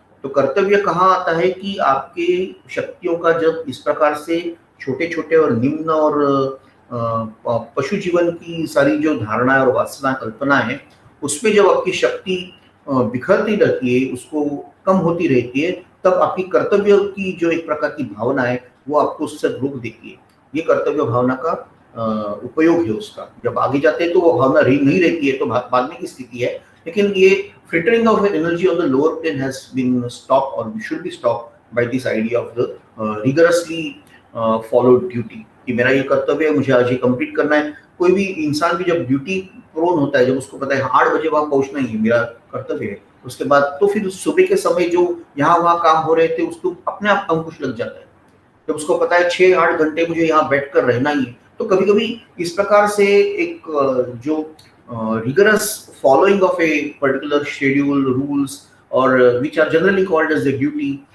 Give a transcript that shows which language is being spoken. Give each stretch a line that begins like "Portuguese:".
Hindi: तो कर्तव्य कहाँ आता है कि आपके शक्तियों का जब इस प्रकार से छोटे छोटे और निम्न और पशु जीवन की सारी जो धारणा और वासना कल्पना है, उसमें जब आपकी शक्ति बिखरती रहती है, उसको कम होती रहती है, तब आपकी कर्तव्य की जो एक प्रकार की भावना है वो आपको उससे रोक देती है। ये कर्तव्य भावना का उपयोग है उसका। जब आगे जाते हैं तो वो भावना नहीं रहती है, तो बाद में की स्थिति है। लेकिन
English: ये filtering of energy on the lower plane has been stopped or should be stopped by this idea of the rigorously followed duty
Hindi: कि मेरा ये कर्तव्य है, मुझे आज ये कंप्लीट करना है। कोई भी इंसान भी जब
English: duty prone
Hindi: होता है, जब उसको पता है 8 बजे वहां पहुंचना ही मेरा कर्तव्य है, उसके बाद तो फिर सुबह के समय जो यहाँ वहाँ काम हो रहे थे उसको अपने आप अंकुश लग जाता है। जब उसको पता है 6-8 घंटे मुझे यहाँ बैठकर रहना ही है, तो कभी कभी इस प्रकार से एक जो
English: rigorous following of a particular schedule, rules और which are generally called as the duty,